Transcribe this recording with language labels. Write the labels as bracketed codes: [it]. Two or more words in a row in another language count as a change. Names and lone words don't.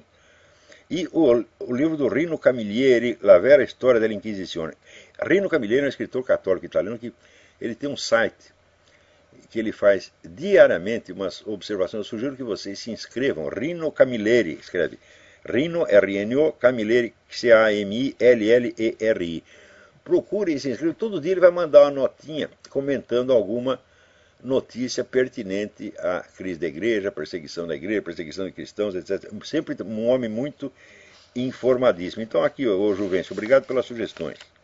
[pt] E o livro do Rino Camilleri, La Vera Storia dell'Inquisizione. Rino Camilleri é um escritor católico italiano que ele tem um site que ele faz diariamente umas observações. Eu sugiro que vocês se inscrevam. Rino Camilleri, escreve. Rino, R-N-O, Camilleri, C-A-M-I-L-L-E-R-I. Procure e se inscreva. Todo dia ele vai mandar uma notinha comentando alguma notícia pertinente à crise da igreja, perseguição da igreja, perseguição de cristãos, etc. Sempre um homem muito informadíssimo. Então aqui, ô Juvencio, obrigado pelas sugestões.